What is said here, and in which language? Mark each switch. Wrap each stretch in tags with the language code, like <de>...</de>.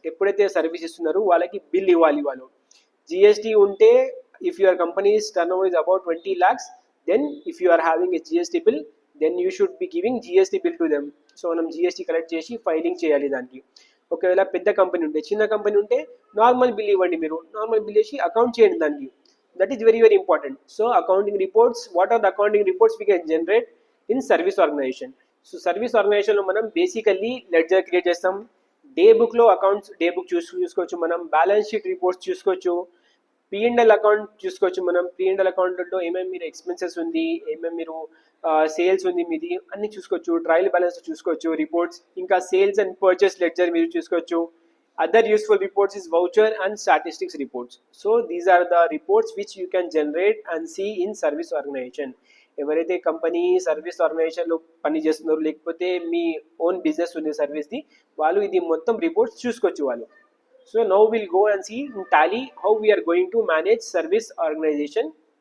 <te>ఎప్పుడైతే సర్వీస్ ఇస్తున్నారో వాళ్ళకి బిల్ ఇవ్వాలి వాళ్ళు.</te> <en>GST ఉంటే, if your company's turnover is about 20 lakhs, then if you are having a GST bill, then you should be giving GST bill to them.</en> <te>So మనం GST collect చేసి filing చేయాలి దానికి. ఒకవేళ పెద్ద company ఉంటే, చిన్న company ఉంటే normal bill ఇవ్వండి, మీరు నార్మల్ బిల్ వేసి అకౌంట్ చేయండి దానికి.</te> <en>That is very important. So accounting reports, what are the accounting reports we can generate in service organization?</en> <te>So service organization లో మనం బేసికల్లీ లెడ్జర్ క్రియేట్ చేస్తాం. డే బుక్లో అకౌంట్స్, డే బుక్ చూసుకోవచ్చు మనం. Balance sheet reports చూసుకోవచ్చు. P&L account చూసుకోవచ్చు మనం. P&L అకౌంట్లో ఏమేమి మీరు ఎక్స్పెన్సెస్ ఉంది, ఏమేమి మీరు సేల్స్ ఉంది మీది, అన్ని చూసుకోవచ్చు. ట్రయల్ బ్యాలెన్స్ చూసుకోవచ్చు, రిపోర్ట్స్. ఇంకా సేల్స్ అండ్ పర్చేస్ లెడ్జర్ మీరు చూసుకోవచ్చు.</te> <en>Other useful reports is voucher and statistics reports. So these are the reports which you can generate and see in service organization.</en> <te>ఎవరైతే కంపెనీ సర్వీస్ ఆర్గనైజేషన్లో పని చేస్తున్నారో, లేకపోతే మీ own business ఉంది సర్వీస్ది, వాళ్ళు ఇది మొత్తం రిపోర్ట్స్ చూసుకోవచ్చు వాళ్ళు.</te> <en>So now will go and see in Tally how we are going to manage service organisation.</en>